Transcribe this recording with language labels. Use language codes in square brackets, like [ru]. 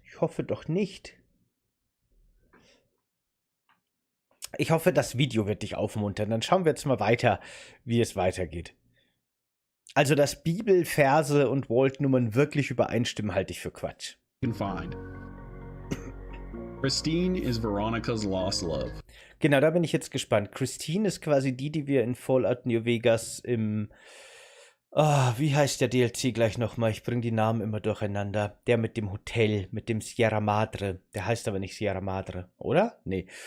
[de] Ich hoffe doch nicht. Ich hoffe, das Video wird dich aufmuntern. Dann schauen wir jetzt mal weiter, wie es weitergeht. Also, dass Bibelverse und Vault-Nummern wirklich übereinstimmen, halte ich für Quatsch. [en] Can find. Christine is Veronica's lost love. [de] Genau, da bin ich jetzt gespannt. Christine ist quasi die wir in Fallout New Vegas im... wie heißt der DLC gleich nochmal? Ich bringe die Namen immer durcheinander. Der mit dem Hotel, mit dem Sierra Madre. Der heißt aber nicht Sierra Madre, oder? Nee.